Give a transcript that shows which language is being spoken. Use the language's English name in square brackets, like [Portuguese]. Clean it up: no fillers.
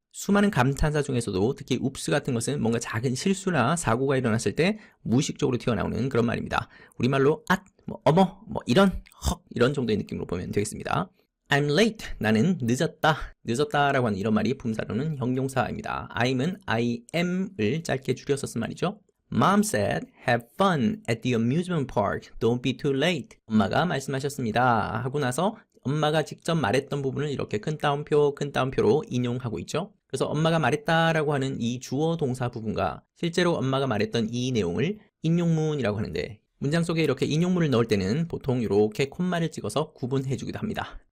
[Korean] 수많은 감탄사 중에서도 특히 oops 같은 것은 뭔가 작은 실수나 사고가 일어났을 때 무의식적으로 튀어나오는 그런 말입니다. 우리말로 어머, 이런, 헉 이런 정도의 느낌으로 보면 되겠습니다. [English] I'm late. [Korean] 나는 늦었다. 늦었다라고 하는 이런 말이 품사로는 형용사입니다. I'은 I am을 짧게 줄여서 쓴 말이죠. [English] Mom said, have fun at the amusement park. Don't be too late. [Korean] 엄마가 말씀하셨습니다. 하고 나서 엄마가 직접 말했던 부분을 이렇게 큰 따옴표로 인용하고 있죠. 그래서 엄마가 말했다라고 하는 이 주어 동사 부분과 실제로 엄마가 말했던 이 내용을 인용문이라고 하는데, 문장 속에 이렇게 인용문을 넣을 때는 보통 이렇게 콤마를 찍어서 구분해 주기도 합니다.